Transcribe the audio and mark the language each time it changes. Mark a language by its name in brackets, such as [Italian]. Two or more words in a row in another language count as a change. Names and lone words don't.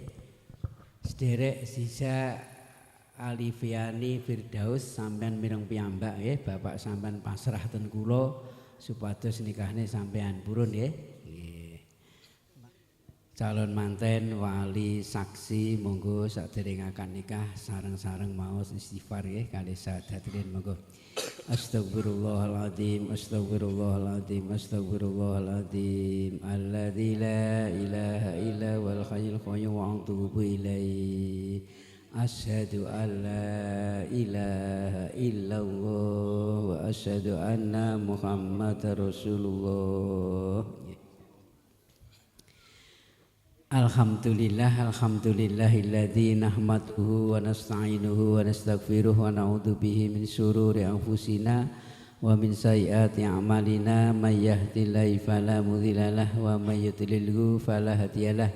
[Javanese] Sederek Ziza Alifiani Firdaus sampean mireng piyambak nggih, Bapak sampean pasrah ten kula supados nikahne sampean purun nggih. calon manten wali saksi monggo sadereng-akan nikah sareng-sareng maos istighfar nggih kalih sadhadirin monggo. [Arabic] أستغفر الله العظيم، أستغفر الله العظيم، أستغفر الله العظيم. الذي لا إله إلا والحي القيوم وأتوب إليه. أشهد أن لا إله إلا الله وأشهد أن محمدا رسول الله. الحمد لله الذي نحمده ونستعينه ونستغفره ونعوذ به من شرور أنفسنا ومن سيئات أعمالنا من يهده الله فلا مضل له ومن يضلله فلا هادي له.